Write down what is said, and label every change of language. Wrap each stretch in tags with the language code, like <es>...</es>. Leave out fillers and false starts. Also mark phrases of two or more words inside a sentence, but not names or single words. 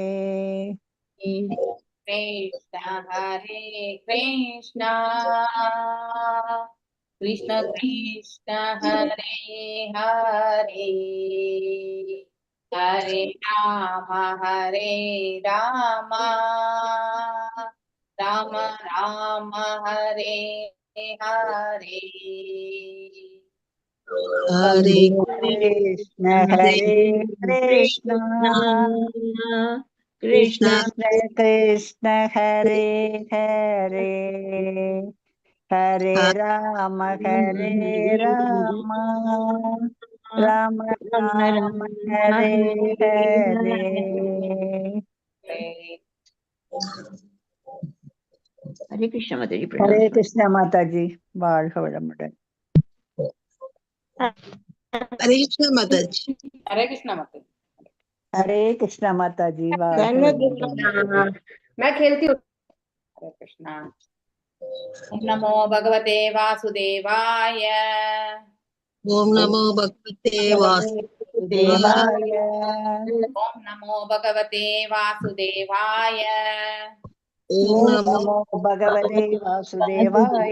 <sa>कृष्ण कृष्ण कृष्ण हरे हरे, हरे राम राम राम हरे हरे, हरे कृष्ण कृष्ण कृष्ण हरे हरे, हरे राम हरे राम राम राम हरे हरे.</sa> <ta>ஹரே கிருஷ்ண மாதாஜி. ஹரே கிருஷ்ண மாதாஜி. வாழ்க வளமுடன்.</ta> <hi>हरे कृष्णा माता जी. हरे कृष्णा माता जी. हरे कृष्णा माता जी.</hi> <ta>வாழ்க வளமுடன்.</ta> <hi>मैं खेलती हूँ. हरे कृष्णा.</hi> <sa>ओम नमो भगवते वासुदेवाय. ओम नमो भगवते वासुदेवाय. ओम नमो भगवते वासुदेवाय. ओम ओम नमो नमो भगवते वासुदेवाय.</sa>